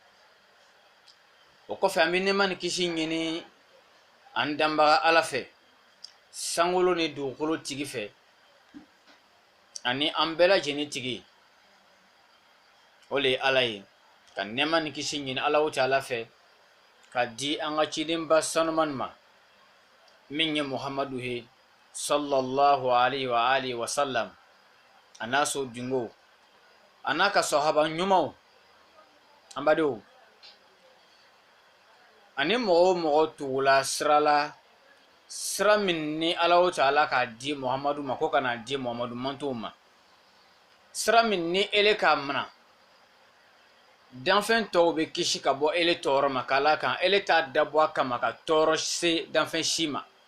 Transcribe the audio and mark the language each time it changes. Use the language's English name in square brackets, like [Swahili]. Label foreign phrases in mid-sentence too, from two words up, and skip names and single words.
[Bambara] O kɔfɛ an bɛ nɛɛma ni kisi ɲini an danbaga Ala fɛ, sankolo ni dugukolo tigi fɛ, ani an bɛɛ lajɛlen tigi. O le ye Ala ye. Ka nɛɛma ni kisi ɲini Ala wo taala fɛ, ka di an ka cidenba sanumani ma, min ye Muhamadu ye [Arabic] صلى الله عليه وعلى آله وسلم, [Bambara] a n'a so dingo, a n'a ka sahaba ɲumanw. An badenw, ani mɔgɔ o mɔgɔ tugula sira la, sira min ni Ala wo taala k'a di Muhamadu ma ko ka n'a di Muhamadu mantow ma, sira min ni ele k'a mina, danfɛn tɔw bɛ kisi ka bɔ ele tɔɔrɔ ma, ka d'a kan ele t'a dabɔ a kama ka tɔɔrɔ se danfɛn si ma.